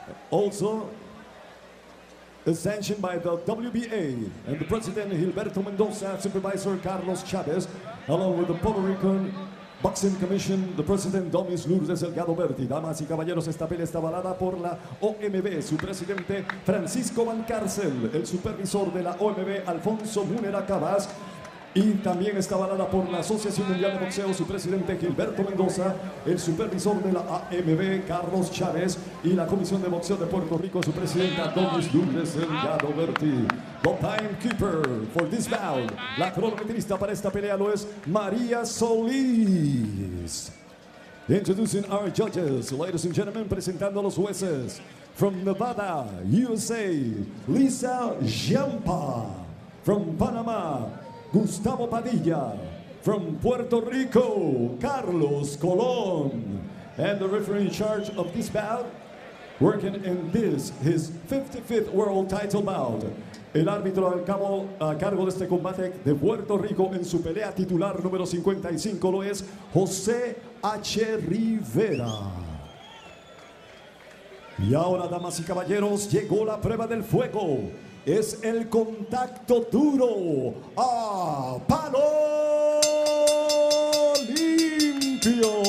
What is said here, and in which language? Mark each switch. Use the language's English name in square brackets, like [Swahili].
[English] Also, is sanctioned by the WBA and the President Gilberto Mendoza, Supervisor Carlos Chavez, along with the Puerto Rican Boxing Commission, the President Domis Lourdes Delgado Berti. [Spanish] Damas y caballeros, esta pelea está avalada por la OMB, su presidente Francisco Valcárcel, el supervisor de la OMB Alfonso Munera Cabas, y también está avalada por la Asociación Mundial de Boxeo, su presidente Gilberto Mendoza, el supervisor de la AMB Carlos Chávez y la Comisión de Boxeo de Puerto Rico, su presidenta Domis Lourdes Delgado Berti. [English] The timekeeper for this bout, [Spanish] la cronometrista para esta pelea lo es María Solís. [English] Introducing our judges, ladies and gentlemen, [Spanish] presentando a los jueces. [English] From Nevada, USA, Lisa Jampa. From Panamá, Gustavo Padilla. From Puerto Rico, Carlos Colón. And the referee in charge of this bout, working in this, his 55th world title bout. [Spanish] El árbitro a cargo de este combate de Puerto Rico en su pelea titular número 55 lo es José H. Rivera. Y ahora, damas y caballeros, llegó la prueba del fuego. Es el contacto duro a palo limpio.